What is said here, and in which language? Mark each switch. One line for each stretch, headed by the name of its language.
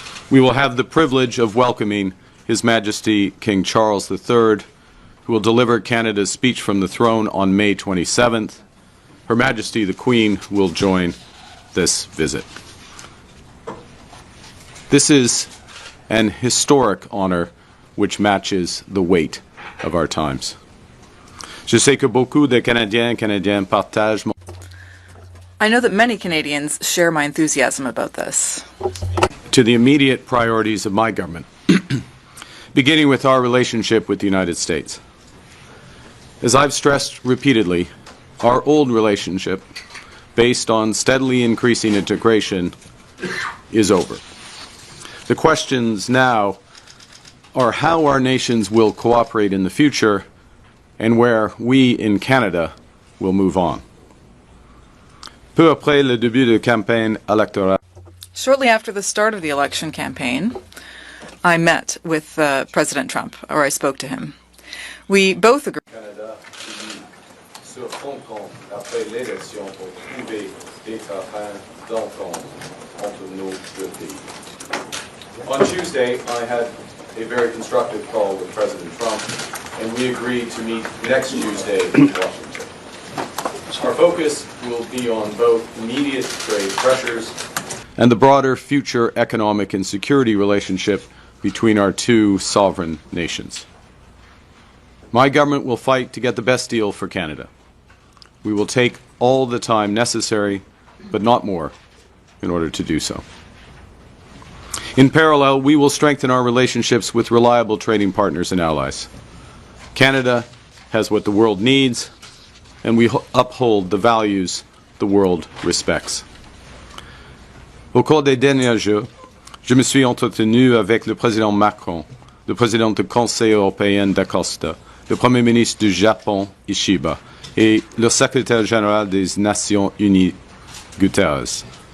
English: We will have the privilege of welcoming His Majesty King Charles III, who will deliver Canada's speech from the throne on May 27th. Her Majesty the Queen will join this visit. This is an historic honor which matches the weight of our times.
French: Je sais que beaucoup de Canadiens et Canadiennes partagent mon...
English: I know that many Canadians share my enthusiasm about this. To the immediate priorities of my government, beginning with our relationship with the United States. As I've stressed repeatedly, our old relationship, based on steadily increasing integration, is over. The questions now are how our nations will cooperate in the future and where we in Canada will move on.
French: Peu après le début de campagne électorale.
English: Shortly after the start of the election campaign, I met with President Trump, or I spoke to him. We both agreed.
French: Canada se rencontre après l'élection pour trouver des terrains d'entente entre nos deux pays.
English: On Tuesday, I had a very constructive call with President Trump, and we agreed to meet next Tuesday in Washington. Our focus will be on both immediate trade pressures and the broader future economic and security relationship between our two sovereign nations. My government will fight to get the best deal for Canada. We will take all the time necessary, but not more, in order to do so. In parallel, we will strengthen our relationships with reliable trading partners and allies. Canada has what the world needs, and we uphold the values the world respects.
French: Au cours des derniers jours, je me suis entretenu avec le président Macron, le président du Conseil européen Da Costa, le Premier ministre du Japon Ishiba et le secrétaire général des Nations Unies Guterres.